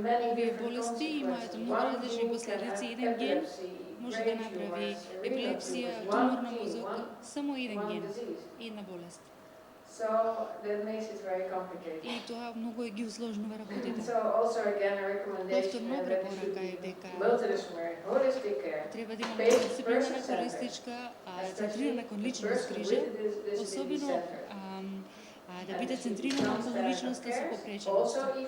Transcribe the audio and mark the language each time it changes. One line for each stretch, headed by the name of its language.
Macedonian: Овие болести имаат многу различни последици. Еден ген може да направи епилепсија, тумор на мозок, само еден ген, една болест.
English: So that makes it very complicated.
Macedonian: И тоа многу ги усложнува работите.
English: So also again a recommendation
Macedonian: препорака е дека
English: multidisciplinary holistic care.
Macedonian: Треба да имаме дисциплинирана холистичка центрирана кон личност грижа, особено да биде центрирана околу личноста со попреченост.